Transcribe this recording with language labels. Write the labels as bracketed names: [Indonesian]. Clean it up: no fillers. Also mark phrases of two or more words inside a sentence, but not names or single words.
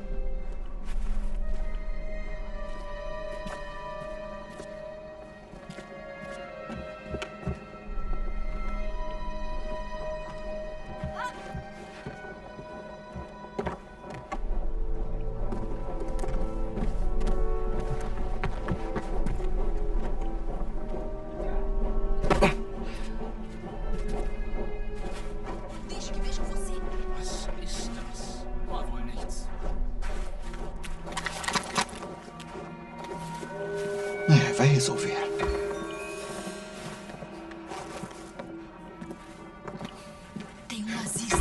[Portuguese] Deixe que vejam você. [German] Was ist das? War wohl nichts. [Portuguese] Vai resolver. Tem um nazista.